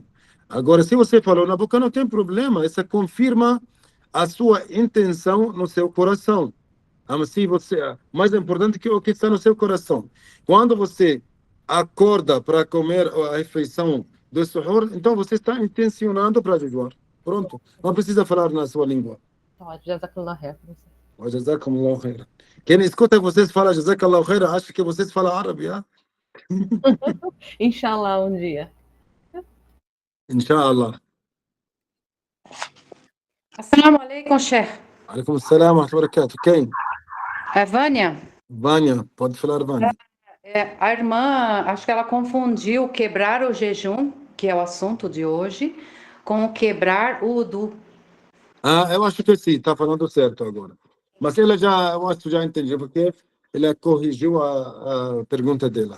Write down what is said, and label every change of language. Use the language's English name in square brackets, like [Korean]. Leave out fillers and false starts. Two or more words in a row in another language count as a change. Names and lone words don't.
[Portuguese] Agora, se você falou na boca, não tem problema, isso confirma a sua intenção no seu coração. Mas se mais importante que o que está no seu coração. Quando você acorda para comer a refeição do suhoor, então você está intencionando para jejuar. Pronto, não precisa falar na sua língua. [Arabic] جزاك الله خير. جزاكم الله خيرا. [Portuguese] Quem escuta vocês falar [Arabic] جزاك الله خيرا, [Portuguese] acha que vocês falam árabe, ah? Inshallah, um dia. [Arabic] Inshallah. السلام عليكم, Sheikh. عليكم السلام ورحمة الله وبركاته. [Portuguese] Quem? É Vânia? Vânia, pode falar, Vânia. A irmã, acho que ela confundiu quebrar o jejum que é o assunto de hoje, com o quebrar o wudu. Eu acho que sim, está falando certo agora. Mas eu acho que já entendi, porque ela corrigiu a pergunta dela.